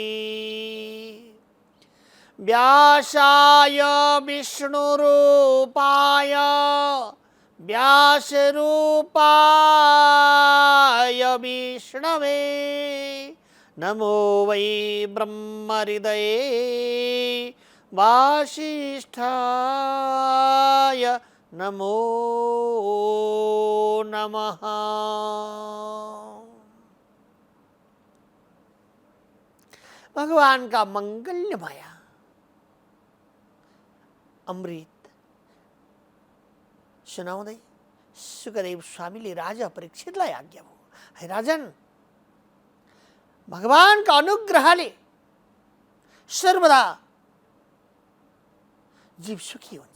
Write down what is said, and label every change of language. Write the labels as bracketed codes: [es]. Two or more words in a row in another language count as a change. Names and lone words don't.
[sa] व्यासाय विष्णुरूपाय व्यासरूपाय विष्णवे नमो वै ब्रह्महृदये वासिष्ठाय नमो नमः। [ne] भगवान का मंगल्यमय अमृत सुनाउँदै सुखदेव स्वामीले राजा परीक्षितलाई आज्ञा भयो, हे राजन, भगवानका अनुग्रहले सर्वदा जीव सुखी हुन्छ।